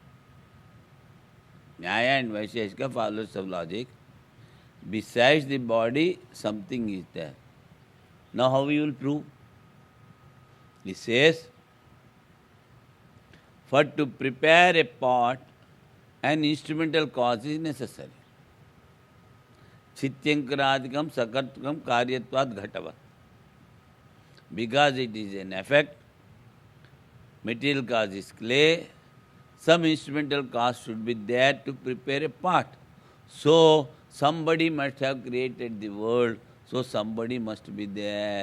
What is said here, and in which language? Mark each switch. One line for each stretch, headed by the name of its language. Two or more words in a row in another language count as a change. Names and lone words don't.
English: Nyaya and Vaisheshika follows of logic. Besides the body, something is there. Now how we will prove? He says, for to prepare a pot, an instrumental cause is necessary.
Sanskrit: चित्यङ्करादिकम् सकर्तुकम् कार्यत्वात् घटवत्.
English: Because it is an effect, material cause is clay, some instrumental cause should be there to prepare a pot. So, somebody must have created the world, so somebody must be there.